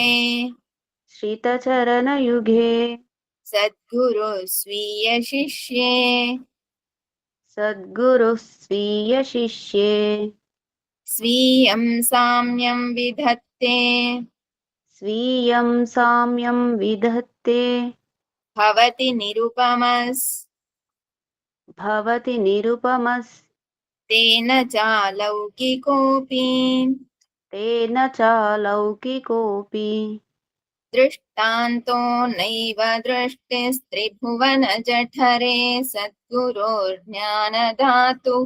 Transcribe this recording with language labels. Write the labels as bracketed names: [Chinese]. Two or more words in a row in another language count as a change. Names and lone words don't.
[Sanskrit] శ్రితచరణయుగే. సద్గురు స్వీయ శిష్యే. సద్గురుః స్వీయ శిష్యే. స్వీయం సామ్యం విధత్తే. స్వీయం సామ్యం విధత్తే. निरुपमस्ते भवति निरुपमस् भवति निरुपमस् तेन चालौकिकोऽपि तेन चालौकिकोऽपि दृष्टान्तो नैव दृष्टिस्त्रिभुवनजठरे सद्गुरोर्ज्ञानधातुः